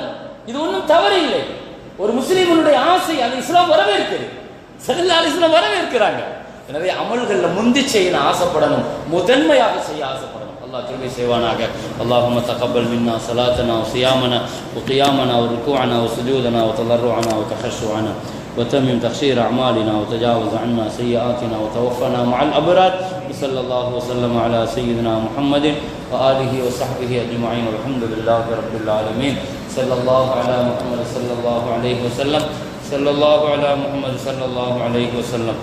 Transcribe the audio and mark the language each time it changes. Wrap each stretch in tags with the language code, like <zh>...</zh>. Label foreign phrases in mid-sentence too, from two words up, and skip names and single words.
<ta>இது ஒன்றும் தவறு இல்லை, ஒரு முஸ்லீமனுடைய ஆசை, அது இஸ்லாம் வரவேற்குது,</ta> <ar>صلى الله عليه وسلم</ar> <ta>வரவேற்கிறாங்க. எனவே அமல்களில் முந்தி செய்ய ஆசைப்படணும், முதன்மையாக செய்ய ஆசைப்படணும். அல்லாஹ் கிருபை செய்வானாக.</ta> <ar>اللهم تقبل منا صلاتنا وصيامنا وقيامنا وركوعنا وسجودنا وتضرعنا وتخشعنا وتمم تقصير أعمالنا وتجاوز عنا سيئاتنا وتوفنا مع الأبرار. صلى الله وسلم على سيدنا محمد وآله وصحبه أجمعين والحمد لله رب العالمين. صلى الله على محمد صلى الله عليه وسلم. صلى الله على محمد صلى الله عليه وسلم.</ar>